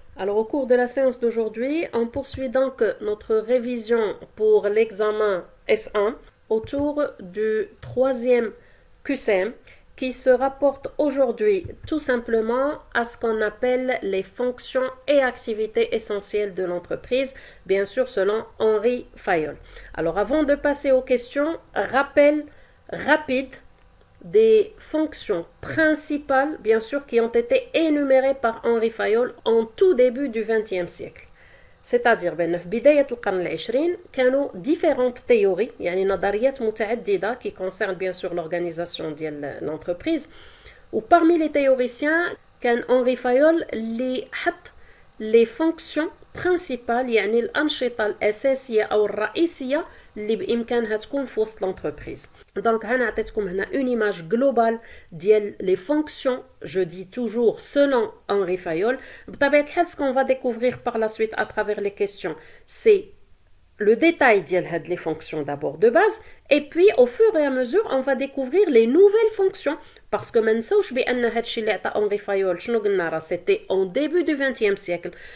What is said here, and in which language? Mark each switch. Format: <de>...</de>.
<fr>Alors au cours de la séance d'aujourd'hui, on poursuit donc notre révision pour l'examen S1 autour du troisième QCM qui se rapporte aujourd'hui tout simplement à ce qu'on appelle les fonctions et activités essentielles de l'entreprise, bien sûr selon Henri Fayol. Alors avant de passer aux questions, rappel rapide des fonctions principales, bien sûr, qui ont été énumérées par Henri Fayol en tout début du XXe siècle.</fr> <ar>C'est-à-dire في بداية القرن العشرين كانوا différentes théories يعني نظريات متعددة qui concernent bien sûr l'organisation de l'entreprise ou parmi les théoriciens كان Henri Fayol اللي حط les fonctions principales يعني الأنشطة الأساسية أو الرئيسية اللي بإمكانها تكون في وسط l'entreprise.</ar> <fr>Donc هنا عطيتكم هنا une image globale ديال les fonctions, je dis toujours selon Henri Fayol. بطبيعة الحال ce qu'on va découvrir par la suite à travers les questions, c'est le détail ديال هاد les fonctions d'abord de base et puis au fur et à mesure on va découvrir les nouvelles fonctions parce que ما نساوش بأن هادشي اللي عطا Henri Fayol شنو قلنا راه c'était au début du XXe siècle.</fr>